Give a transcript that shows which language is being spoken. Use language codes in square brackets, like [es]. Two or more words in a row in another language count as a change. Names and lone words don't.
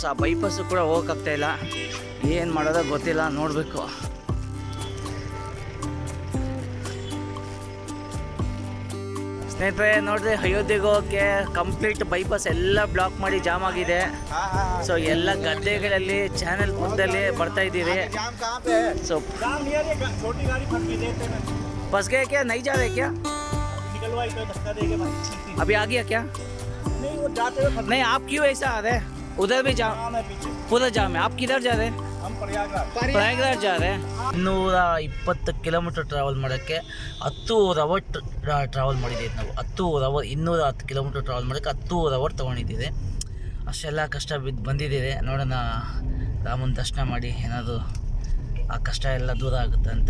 [kn] ಆ ಬೈಪಾಸು ಕೂಡ ಹೋಗೋಕ್ಕಾಗ್ತಾಯಿಲ್ಲ, ಏನು ಮಾಡೋದೋ ಗೊತ್ತಿಲ್ಲ, ನೋಡಬೇಕು. ಸ್ನೇಹಿತರೆ ನೋಡಿರಿ, ಅಯೋಧ್ಯೆಗೆ ಹೋಗೋಕ್ಕೆ [en] complete bypass [kn] ಎಲ್ಲ ಬ್ಲಾಕ್ ಮಾಡಿ ಜಾಮ್ ಆಗಿದೆ. ಸೊ ಎಲ್ಲ ಗದ್ದೆಗಳಲ್ಲಿ ಚಾನೆಲ್ ಪಕ್ಕದಲ್ಲಿ ಬರ್ತಾ ಇದ್ದೀವಿ. [hi] जाम कहाँ पे है? ಸೊ जाम नियर ये छोटी गाड़ी फंस गई, देखते हैं बस गए क्या, नहीं जा रहे क्या? निकलवाई तो धक्का देके भाई। अभी आ गया क्या? नहीं वो जाते हुए फंस नहीं, आप क्यों ऐसा आ रहे हैं? उधर भी जाम, जाम है पीछे। पूरा जाम है. आप किधर जा रहे हैं? हम प्रयागराज ಪ್ರಯಾಗ್ರಾಜ್ जा रहे हैं. [kn] 220 [en] kilometer travel [kn] ಮಾಡೋಕ್ಕೆ 10 [en] hour travel [kn] ಮಾಡಿದ್ದೀವಿ ನಾವು. 10 ಅವರ್, 210 [en] kilometer travel [kn] ಮಾಡೋಕ್ಕೆ 10 ಅವರ್ ತೊಗೊಂಡಿದ್ದೀವಿ. ಅಷ್ಟೆಲ್ಲ ಕಷ್ಟ ಬಿದ್ದು ಬಂದಿದ್ದೀವಿ. ನೋಡೋಣ ರಾಮನ ದರ್ಶನ ಮಾಡಿ ಏನಾದರೂ ಆ ಕಷ್ಟ ಎಲ್ಲ ದೂರ ಆಗುತ್ತೆ ಅಂತ.